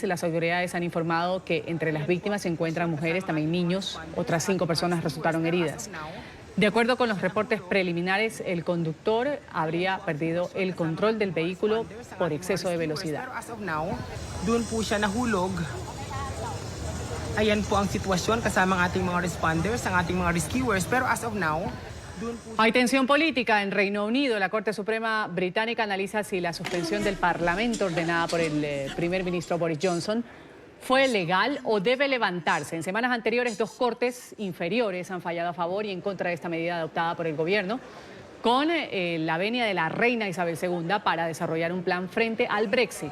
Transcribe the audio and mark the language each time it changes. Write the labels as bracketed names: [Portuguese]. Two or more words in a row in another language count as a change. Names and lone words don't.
[Spanish] Las autoridades han informado que entre las víctimas se encuentran mujeres, también niños. Otras 5 personas resultaron heridas. De acuerdo con los reportes preliminares, el conductor habría perdido el control del vehículo por exceso de velocidad. [Filipino] ayan po ang sitwasyon kasama ang ating mga responders, ang ating mga rescuers. [English] Pero as of now, [Spanish] hay tensión política en Reino Unido. La Corte Suprema británica analiza si la suspensión del Parlamento ordenada por el primer ministro Boris Johnson fue legal o debe levantarse. En semanas anteriores, dos cortes inferiores han fallado a favor y en contra de esta medida adoptada por el gobierno, con la venia de la reina Isabel II para desarrollar un plan frente al Brexit.